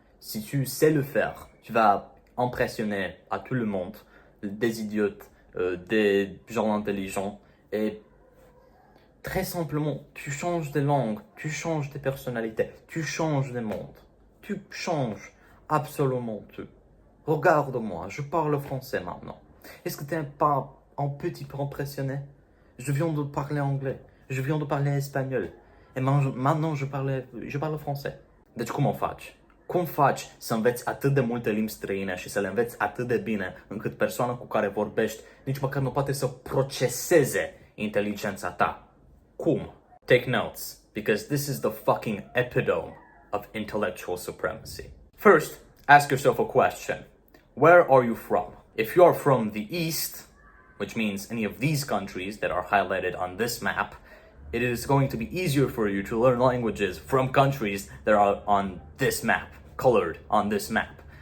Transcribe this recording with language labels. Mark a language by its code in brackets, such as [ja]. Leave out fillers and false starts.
[fr] Si tu sais le faire, tu vas impressionner à tout le monde, des idiotes, des gens intelligents, et très simplement, tu changes de langue, tu changes de personnalité, tu changes de monde, tu changes absolument tout. Regarde-moi, je parle français maintenant. Est-ce que tu n'es pas un petit peu impressionné? Je viens de parler anglais, je viens de parler espagnol, et maintenant je parle français. [ro] Deci cum o faci? Cum faci să înveți atât de multe limbi străine și să le înveți atât de bine încât persoana cu care vorbești nici măcar nu poate să proceseze inteligența ta? Cum? [en] Take notes, because this is the fucking epitome of intellectual supremacy. First, ask yourself a question. Where are you from? If you're from the East, which means any of these countries that are highlighted on this map, it is going to be easier for you to learn languages from countries that are on this map, colored on this map.